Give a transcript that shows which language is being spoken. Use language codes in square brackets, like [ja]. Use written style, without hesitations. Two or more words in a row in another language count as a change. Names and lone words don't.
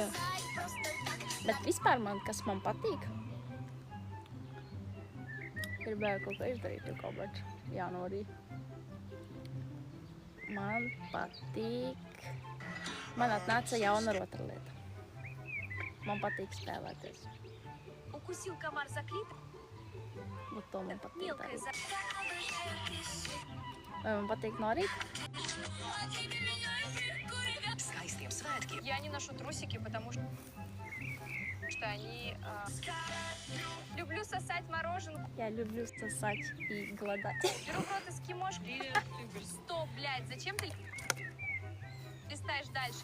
[lv] Bet vispār kas man patīk? Gribēju kaut ko izdarīt, jau kaut kādā janvārī. Man patīk. Man atnāca jauna otra lieta. Man patīk spēlēties. [ru] Укусил комар за клит, [lv] Bet to man patīk [ru] мелкая [lv] darīt. [ru] за... [lv] Vai man patīk no rīta? [ru] Я не ношу трусики, потому что они... Люблю сосать мороженое. Я люблю сосать и голодать. Беру в рот эскимошки. Стоп, блядь, зачем ты листаешь дальше?